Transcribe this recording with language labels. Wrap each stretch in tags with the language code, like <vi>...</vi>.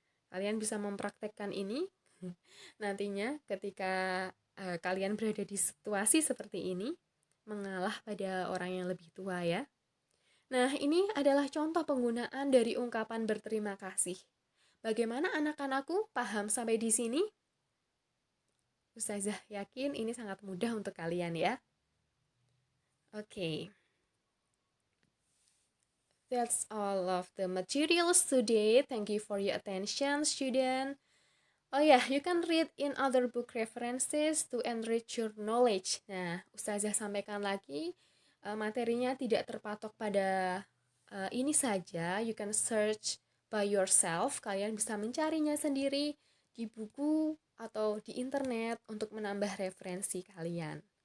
<id>Kalian bisa mempraktekkan ini nantinya ketika kalian berada di situasi seperti ini, mengalah pada orang yang lebih tua ya. Nah, ini adalah contoh penggunaan dari ungkapan berterima kasih. Bagaimana anak-anakku paham sampai di sini? Ustazah yakin ini sangat mudah untuk kalian ya. Oke.</id> <en>That's all of the materials today. Thank you for your attention, student. Oh ya, you can read in other book references to enrich your knowledge.</en> <id>Nah, Ustazah sampaikan lagi, materinya tidak terpatok pada ini saja.</id> <en>You can search by yourself.</en> <id>Kalian bisa mencarinya sendiri di buku atau di internet untuk menambah referensi kalian.</id>